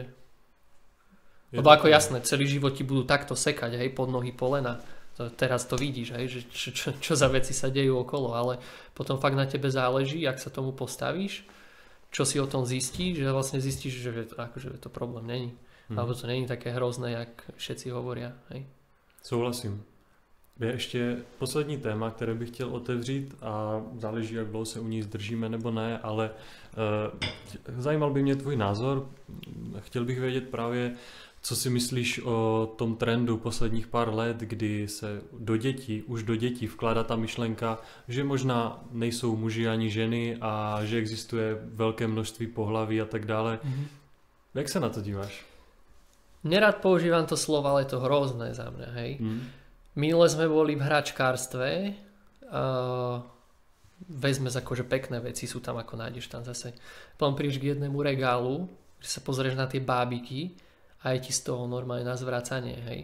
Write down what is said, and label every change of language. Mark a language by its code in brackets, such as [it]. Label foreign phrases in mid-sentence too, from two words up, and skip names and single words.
[sk] Lebo ako jasné, celý život ti budú takto sekať, hej, pod nohy polena. Teraz to vidíš, hej, že čo za veci sa dejú okolo, ale potom fakt na tebe záleží, jak sa tomu postavíš, čo si o tom zistíš, že vlastne zistíš, že akože to problém není. Alebo to není také hrozné, jak všetci hovoria, hej. [cs] Souhlasím. Je ještě poslední téma, které bych chtěl otevřít a záleží, jak dlouho se u ní zdržíme nebo ne, ale zajímal by mě tvůj názor. Chtěl bych vědět právě, co si myslíš o tom trendu posledních pár let, kdy se už do dětí vkládá ta myšlenka, že možná nejsou muži ani ženy a že existuje velké množství pohlaví a tak dále. Jak se na to díváš? [sk] Nerad používam to slovo, ale je to hrozné za mňa, hej. Minule sme boli v hračkárstve, vezme akože pekné veci, sú tam, ako nájdeš tam zase. Potom prídeš k jednému regálu, že sa pozrieš na tie bábiky a je ti z toho normálne na zvracanie, hej.